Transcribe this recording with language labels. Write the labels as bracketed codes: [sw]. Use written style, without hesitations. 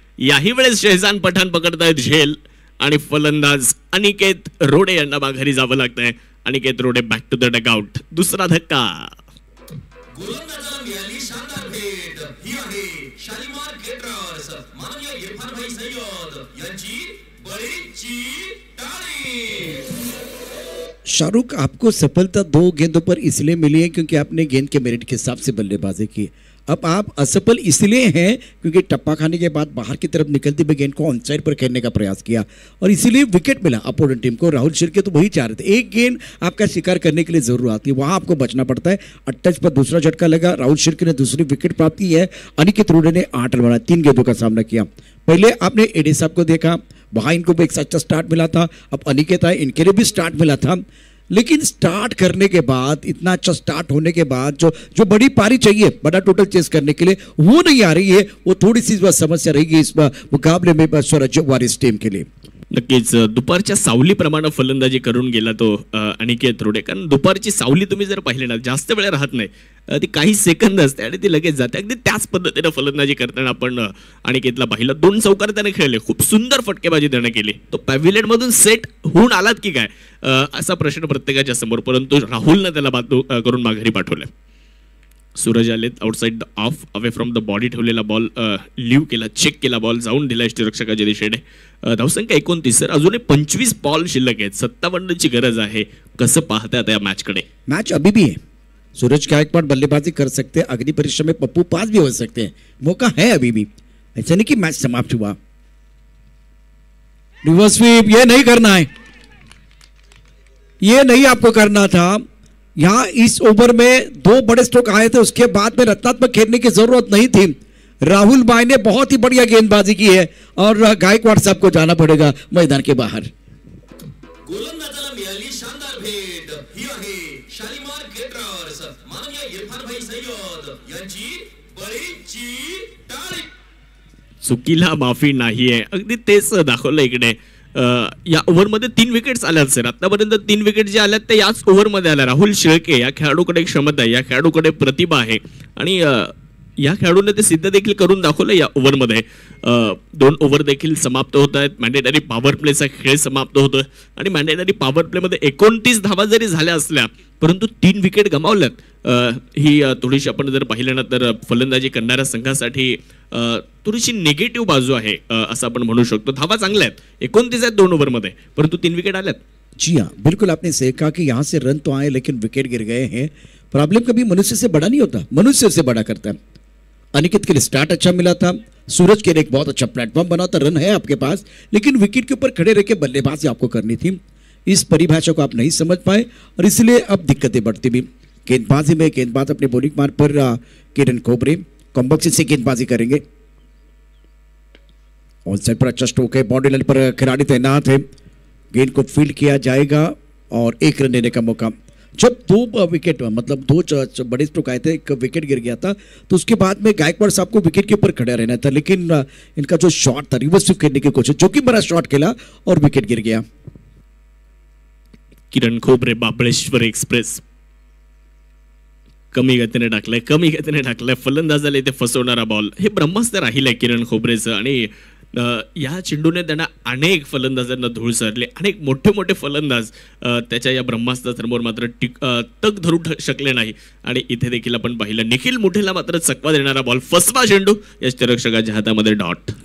[mr] याही वेळेस शेहजान पठाण पकडतायत झेल आणि फलंदाज अनिकेत रोडे यांना माघारी जावं लागतंय। Aniket Rode [en] back to the dugout, [mr] दुसरा धक्का। गोलंदाजाला मिळाली शानदार भेट, ही आहे शालिमार केटरर्स माननीय इरफान भाई सय्यद यांची बळीची टाळी। [hi] शाहरुख, आपको सफलता 2 गेंदों पर इसलिए मिली है क्योंकि आपने गेंद के मेरिट के हिसाब से बल्लेबाजी की। अब आप असफल इसलिए हैं क्योंकि टप्पा खाने के बाद बाहर की तरफ निकलती हुई गेंद को ऑन साइड पर खेलने का प्रयास किया और इसीलिए विकेट मिला अपोनेंट टीम को। राहुल शिर्के तो वही चाह रहे थे, एक गेंद आपका शिकार करने के लिए जरूर आती है, वहां आपको बचना पड़ता है। 28 पर दूसरा झटका लगा, राहुल शिर्के ने दूसरी विकेट प्राप्त की है। अनिकेत रोडे ने 8 रन बनाए, 3 गेंदों का सामना किया। पहले आपने एडे साहब को देखा, वहां इनको भी एक अच्छा स्टार्ट मिला था। अब अनिकेत आए, इनके लिए भी स्टार्ट मिला था, लेकिन स्टार्ट करने के बाद, इतना अच्छा स्टार्ट होने के बाद जो बड़ी पारी चाहिए बड़ा टोटल चेस करने के लिए, वो नहीं आ रही है। वो थोड़ी सी समस्या रहेगी इस मुकाबले में स्वराज वारिस टीम के लिए। [mr] नक्कीच दुपारच्या सावलीप्रमाणे फलंदाजी करून गेला तो अनिकेत रोडे, कारण दुपारची सावली तुम्ही जर पाहिली ना जास्त वेळ राहत नाही, ती काही सेकंद असते आणि ती लगेच जाते। अगदी त्याच पद्धतीने फलंदाजी करताना आपण अनिकेतला पाहिलं, 2 चौकार त्याने खेळले, खूप सुंदर फटकेबाजी त्याने केली। तो पॅव्हिलियन मधून सेट होऊन आलात की काय असा प्रश्न प्रत्येकाच्या समोर, परंतु राहुलने त्याला करून माघारी पाठवलं। सूरज आलेत [en] outside off away from the body, [mr] ठेवलेला बॉल लिव्ह केला, चेक केला, बॉल जाऊन दिला यष्टिरक्षकाच्या दिशेने। धावसंख्या 29, सर अजूनही 25 बॉल शिल्लक आहेत, 57 ची गरज आहे। कसं पाहताय आता या मॅच कडे? [hi] मैच अभी भी है, सूरज गायकवाड़ बल्लेबाजी कर सकते हैं, अग्नि परीक्षा में पप्पू पास भी हो सकते हैं, मौका है अभी भी, ऐसा नहीं कि मैच समाप्त हुआ। रिवर्स स्वीप, ये नहीं करना है, ये नहीं आपको करना था। यहां इस ओवर में 2 बड़े स्ट्रोक आए थे, उसके बाद में रत्नात्मक खेलने की जरूरत नहीं थी। राहुल भाई ने बहुत ही बढ़िया गेंदबाजी की है और गायकवाड़ साहब को जाना पड़ेगा मैदान के बाहर। [mr] गोलंदाजाला मिळाली शानदार भेट, ही आहे शालिमार केटरर्स माननीय इरफान भाई सय्यद यांची बळीची टाळी। चुकीला माफी नाहीये, अगदी तेच दाखवलं इकडे। या ओव्हरमध्ये 3 विकेट्स आल्यात सर, आतापर्यंत 3 विकेट जे आल्यात ते याच ओव्हरमध्ये आल्या। राहुल शिर्के या खेळाडूकडे क्षमता आहे, या खेळाडूकडे प्रतिभा आहे आणि या खेळाडूने ते सिद्ध देखील करून दाखवलं। या ओव्हरमध्ये 2 ओव्हर देखील समाप्त होत आहेत, मॅन्डेटरी पॉवर प्लेचा खेळ समाप्त होतोय आणि मॅन्डेटरी पॉवर प्लेमध्ये 29 धावा जरी झाल्या असल्या परंतु 3 विकेट गमावल्यात। ही थोडीशी आपण जर पाहिलं ना तर फलंदाजी करणाऱ्या संघासाठी थोडीशी निगेटिव्ह बाजू आहे असं आपण म्हणू शकतो। धावा चांगल्या आहेत, 29 आहेत 2 ओव्हरमध्ये, परंतु 3 विकेट आल्यात। [hi] जी हाँ, बिल्कुल आपने सही कहा कि यहाँ से रन तो आए लेकिन विकेट गिर गए हैं। प्रॉब्लम कभी मनुष्य से बड़ा नहीं होता, मनुष्य से बड़ा करता है। अनिकेत के लिए स्टार्ट अच्छा मिला था, सूरज के लिए एक बहुत अच्छा प्लेटफॉर्म बना था, रन है आपके पास, लेकिन विकेट के ऊपर खड़े रह के बल्लेबाजी आपको करनी थी। इस परिभाषा को आप नहीं समझ पाए और इसलिए अब दिक्कतें बढ़ती भी। गेंदबाजी में गेंदबाज अपने बॉलिंग मार्ग पर किरण खोबरे कॉम्बक्सी से गेंदबाजी करेंगे। ऑन साइड पर अच्छा स्ट्रोक है, बाउंड्री लाइन पर खिलाड़ी तैनात है, गेंद को फील्ड किया जाएगा और 1 रन देने का मौका। जब 2 विकेट मतलब 2 बड़े स्ट्रोक आए थे, 1 विकेट गिर गया था, तो उसके बाद में गायकवाड़ साहब को विकेट के ऊपर खड़ा रहना था, लेकिन इनका जो शॉट था रिवर्स स्वीप खेलने की कोशिश, जो कि बड़ा शॉट खेला और विकेट गिर गया। [mr] किरण खोबरे महाबळेश्वर एक्सप्रेस कमी गतीने टाकलाय फलंदाजाला इथे फसवणारा बॉल, हे ब्रह्मास्त्र राहिलंय किरण खोबरेचं आणि या चेंडूने त्यांना अनेक फलंदाजांना धूळ सरले, अनेक मोठे फलंदाज त्याच्या या ब्रह्मास्त्रासमोर मात्र तग धरू शकले नाही आणि इथे देखील आपण पाहिलं निखिल मुठेला मात्र चकवा देणारा बॉल, फसवा चेंडू यष्टिरक्षकाच्या हातामध्ये डॉट।